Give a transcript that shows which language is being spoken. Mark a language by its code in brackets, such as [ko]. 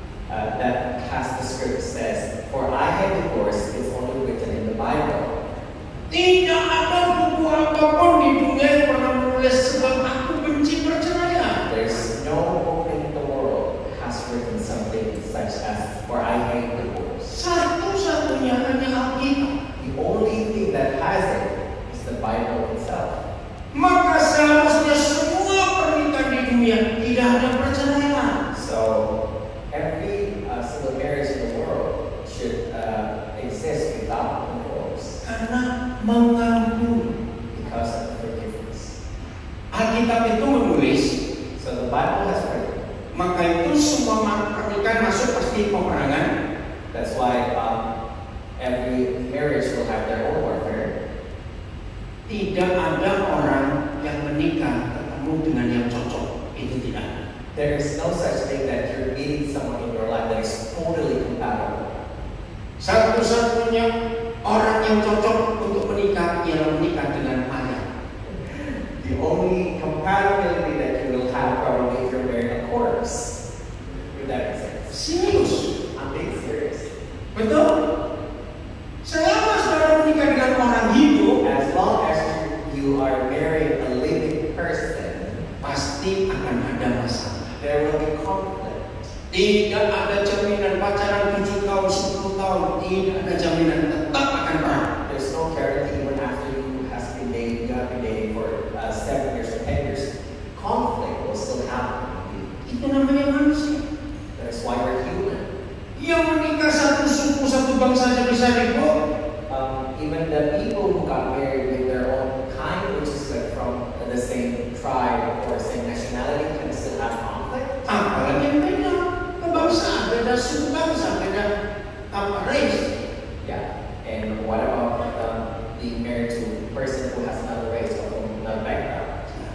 [en] That has the script says, for I hate divorce is only written in the Bible. [id] Tidak ada buku apapun di dunia yang pernah menulis sebab aku benci perceraian. [en] There's no book in the world has written something such as, for I hate divorce. [id] Satu-satunya hanya Alkitab. [en] The only thing that has it is the Bible itself. [id] Maka seharusnya semua pernikahan di dunia tidak ada perceraian. [en] So every single marriage in the world should exist without divorce. [id] Karena mengampuni. [en] Because of forgiveness. [id] Alkitab itu menulis, [en] So the Bible has written. [id] maka itu semua pernikahan masuk pasti peperangan. [en] That's why every marriage will have their own warfare. [id] Tidak ada orang yang menikah ketemu dengan yang cocok. Itu tidak. [en] There is no such thing that you're meeting someone in your life that is totally compatible. [id] Satu-satunya orang yang cocok untuk menikah ialah menikah dengan ayah. [en] The only compatibility that you will have probably if you're marrying a corpse. If that makes sense. [id] Serius. [en] I'm being serious. [id] Betul? Selama saudara menikah dengan orang hidup, [en] As long as you are marrying a living person, [id] pasti akan ada masalah. [en] there will be conflict. [id] Tidak ada jaminan pacaran 7 tahun, 10 tahun. Tidak ada jaminan, tetap akan perang. [en] There's no guarantee even after you have been dating for 7 years or 10 years. Conflict will still happen. [id] Itu namanya manusia. [en] That's why we're human. [id] Yang menikah satu suku, satu bangsa saja bisa ribut. [en] Even the people who got married with their own kind, which is like from the same tribe or same nationality, can still have conflict. [id] Apalagi yang beda kebangsaan, beda suku bangsa, beda race. [en] Yeah. And what about being married to a person who has another race or from another background?